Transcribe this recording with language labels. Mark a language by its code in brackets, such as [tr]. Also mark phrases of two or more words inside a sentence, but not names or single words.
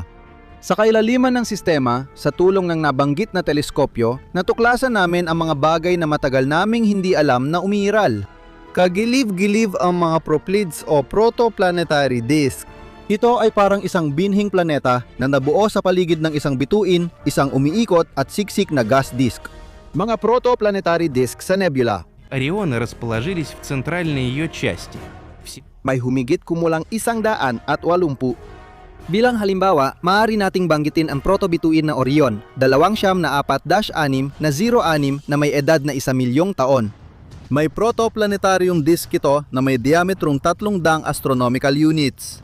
[tl] Sa kailaliman ng sistema, sa tulong ng nabanggit na teleskopyo, natuklasan namin ang mga bagay na matagal naming hindi alam na umiiral. Kagiliv-giliv ang mga proplyds o [en] protoplanetary disk. [tl] Ito ay parang isang binhing planeta na nabuo sa paligid ng isang bituin, isang umiikot at siksik na gas disk. Mga [en] protoplanetary disk [tl] sa nebula. [ru] Орионы расположились в центральной ее части. [tl] May humigit kumulang 180. Bilang halimbawa, maaari nating banggitin ang protobituin na Orion, 2-4-6 na 06 na may edad na 1,000,000 taon. May protoplanetarium disk ito na may diametrong 300 [en] astronomical units.